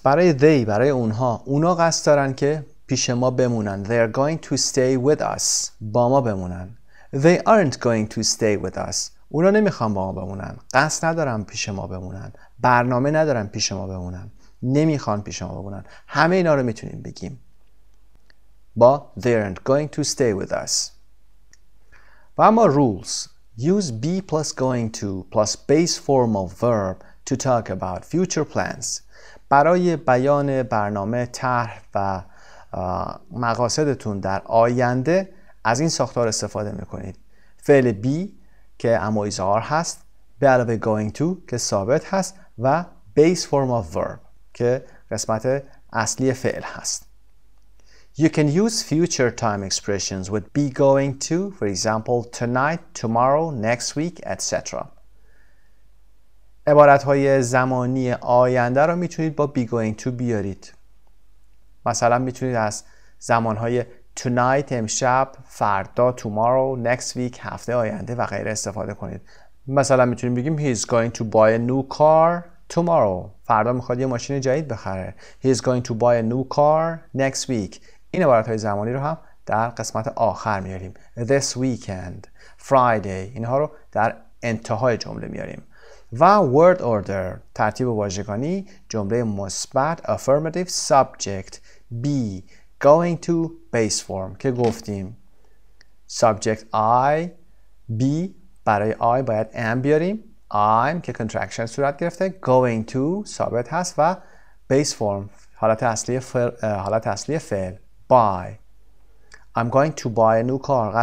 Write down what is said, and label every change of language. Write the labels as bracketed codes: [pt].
[fa] برای اونا قصد دارن که پیش ما بمونن. [en] They're going to stay with us. [fa] با ما بمونن. [en] They aren't going to stay with us. [fa] اونا نمیخوان با ما بمونن. قصد ندارن پیش ما بمونن. برنامه ندارن پیش ما بمونن. نمیخوان پیش ما بمونن. همه اینا رو میتونیم بگیم با [en] they aren't going to stay with us. [fa] و اما rules. [en] Use be plus going to plus base form of verb to talk about future plans. [fa] برای بیان برنامه، طرح و مقاصدتون در آینده از این ساختار استفاده میکنید. فعل be که اما اظهار هست به علاوه going to که ثابت هست و base form of verb که قسمت اصلی فعل هست. [en] You can use future time expressions with be going to, for example, tonight, tomorrow, next week, etc. [fa] عبارتهای زمانی آینده رو میتونید با be going to بیارید. مثلا میتونید از زمانهای tonight امشب، فردا tomorrow، next week هفته آینده و غیره استفاده کنید. مثلا میتونیم بگیم [en] he is going to buy a new car tomorrow. [fa] فردا میخواد یه ماشین جدید بخره. [en] He is going to buy a new car next week. [fa] این عبارتهای زمانی رو هم در قسمت آخر میاریم. [en] This weekend, Friday. [fa] اینها رو در انتهای جمله میاریم. و word order ترتیب واژگانی جمله مثبت affirmative subject be going to base form که گفتیم subject I be برای I باید am بیاریم I'm که contraction صورت گرفته going to ثابت هست و base form حالت اصلی فعل buy [en] I'm going to buy a new car.